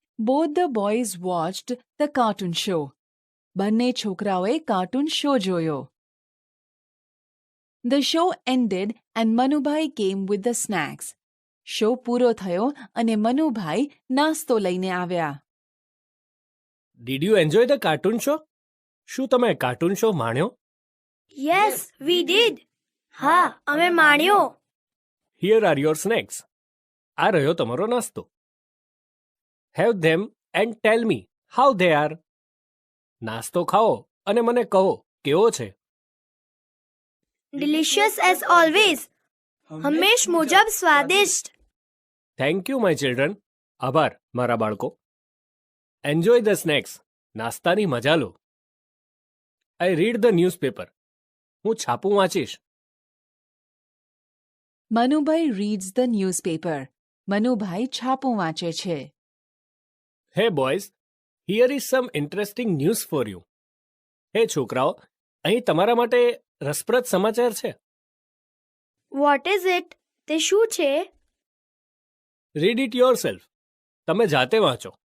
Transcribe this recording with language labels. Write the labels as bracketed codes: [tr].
[en] Both the boys watched the cartoon show. [gu] બંને છોકરાઓએ cartoon show જોયો. [en] The show ended and Manubai came with the snacks. [gu] Show પૂરો થયો અને મનુભાઈ નાસ્તો લઈને આવ્યા. [en] Did you enjoy the cartoon show? [gu] શું તમે કાર્ટૂન શો માણ્યો? [en] Yes, we did. [gu] હા, અમે માણ્યો. [en] Here are your snacks. [gu] આ રહ્યો તમારો નાસ્તો. [en] Have them and tell me how they are. [gu] નાસ્તો ખાઓ અને મને કહો કેવો છે. [en] Delicious as always. [gu] હંમેશ મુજબ સ્વાદિષ્ટ. [en] Thank you my children. [gu] આભાર મારા બાળકો. [en] Enjoy the snacks. [gu] નાસ્તાની મજા લો. [en] I read the newspaper. [gu] હું છાપું વાંચીશ. [en] Manubhai reads the newspaper. [gu] Manubhai છાપું વાંચે છે. [en] Hey boys, here is some interesting news for you. [gu] હે છોકરાઓ, અહીં તમારા માટે રસપ્રદ સમાચાર છે. [en] What is it? [gu] તે શું છે? [en] Read it yourself. [gu] તમે જાતે વાંચો.